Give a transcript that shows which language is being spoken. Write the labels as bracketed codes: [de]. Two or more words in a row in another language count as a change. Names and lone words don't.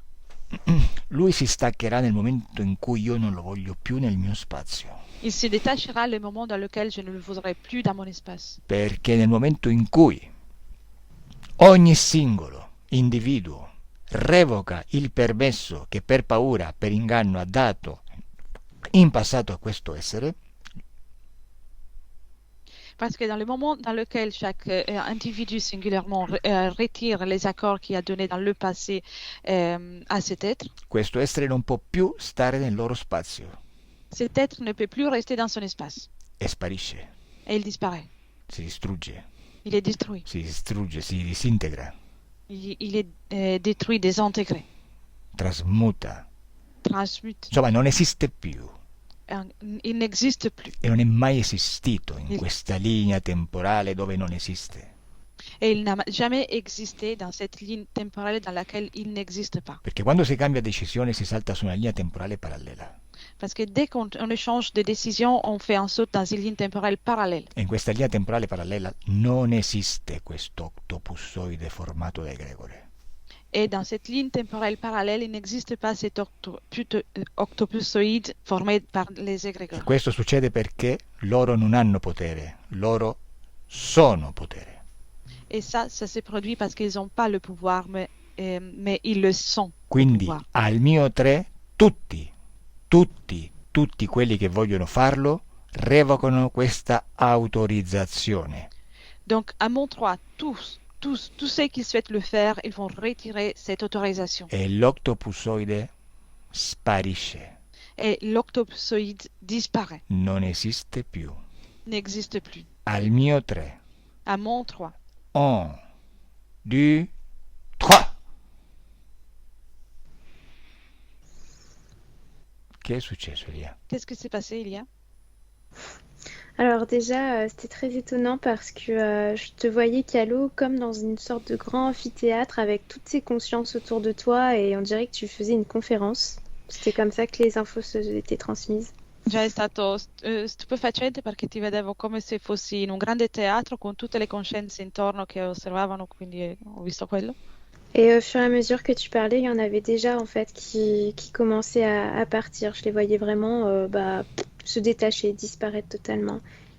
[it] Lui si staccherà nel momento in cui io non lo voglio più nel mio spazio. [fr] Il se détachera le moment dans lequel je ne le voudrais plus dans mon espace. [it] Perché nel momento in cui ogni singolo individuo revoca il permesso che per paura, per inganno ha dato in passato a questo essere, [fr] parce que dans le moment dans lequel chaque individu singulièrement retire les accords qu'il a donnés dans le passé à cet être, [it] questo essere non può più stare nel loro spazio. [fr] Cet être ne peut plus rester dans son espace. [it] E sparisce. [fr] Et il disparaît. [it] Si distrugge. [fr] Il est détruit. [it] Si distrugge, si disintegra. [fr] Il est détruit, désintégré. [it] Trasmuta. [fr] Transmute. [it] Insomma, non esiste più. [fr] Il n'existe plus. [it] E non è mai esistito in questa linea temporale dove non esiste. [fr] Et il n'a jamais existé dans cette ligne temporelle dans laquelle il n'existe pas. [it] Perché quando si cambia decisione si salta su una linea temporale parallela. [fr] Parce que dès qu'on change de décision, on fait un saut dans une ligne temporelle parallèle. [it] E in questa linea temporale parallela non esiste questo octopussoide formato da egregore. [fr] Et dans cette ligne temporelle parallèle, il n'existe pas cet octopussoïde formé par les égrégores. [it] E questo succede perché loro non hanno potere, loro sono potere. [fr] Et ça se produit parce qu'ils n'ont pas le pouvoir, mais ils le sont. [it] Quindi al mio 3 tutti quelli che vogliono farlo revocano questa autorizzazione. [fr] Donc à mon 3, tous ceux qui souhaitent le faire, ils vont retirer cette autorisation. [it] E l'octopussoide sparisce. [fr] Et l'octopussoïde disparaît. [it] Non esiste più. [fr] N'existe plus. [it] Al mio 3. [fr] À mon 3. 1, 2, 3. [it] Che è successo, Elia? [fr] Qu'est-ce qui s'est passé, Elia? Alors déjà, c'était très étonnant parce que je te voyais, Calo, comme dans une sorte de grand amphithéâtre avec toutes ces consciences autour de toi et on dirait que tu faisais une conférence. C'était comme ça que les infos étaient transmises. [it] Già è stato stupefacente perché ti vedevo come se fossi in un grande teatro con tutte le coscienze intorno che osservavano, quindi ho visto quello. [fr] Et au fur et à mesure que tu parlais, il y en avait déjà en fait qui commençaient à partir. Je les voyais vraiment se détacher, disparaître totalement.